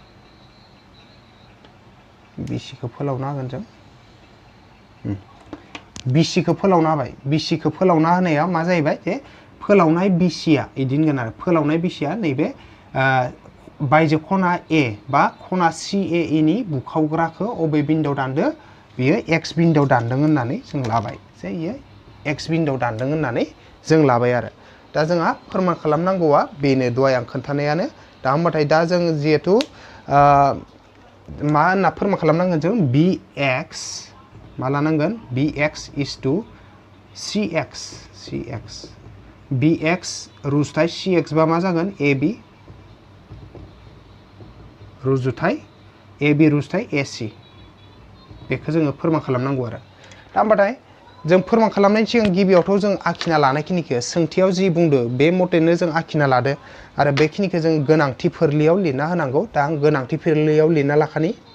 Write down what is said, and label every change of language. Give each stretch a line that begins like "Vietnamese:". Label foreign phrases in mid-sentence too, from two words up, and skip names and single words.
Bodo: बिसिखौ फोलावना होगोन जों बिसिखौ फोलावना होबाय बिसिखौ फोलावना होनाया मा जाहैबाय जे फोलावनाय बिसिया इदिनगोन आरो फोलावनाय बिसिया नैबे बायजो खना ए बा खना CAE नि बुखावग्राखौ अबे बिन्दोआव दानदो बियो x बिन्दोआव दानदों होननानै जों लाबाय जे इयो x बिन्दोआव दानदों होननानै जों लाबाय आरो दा जोंहा फोरमान खालामनांगौआ बेनो दहाय आं खोन्थानायानो दा होमबाथाय दा जों जिहेतु मा होनना फोरमान खालामनांगोन जों bx मा लानांगोन
English: bx is to cx
Bodo: bx रुजुथाय cx बा मा जागोन ab रुजुथाय ab रुजुथाय ac बेखौ जोङो फोरमान खालामनांगौ आरो दा होमबाथाय जों फोरमान खालामनायनि सिगां गिबियावथ' जों आखिना लानायखिनिखौ सोंथियाव जि बुंदो बे मथेनो जों आखिना लादो आरो बेखिनिखौ जों गोनांथि फोरलियाव लिरना होनांगौ दा आं गोनांथि फोरलियाव लिरना लाखानि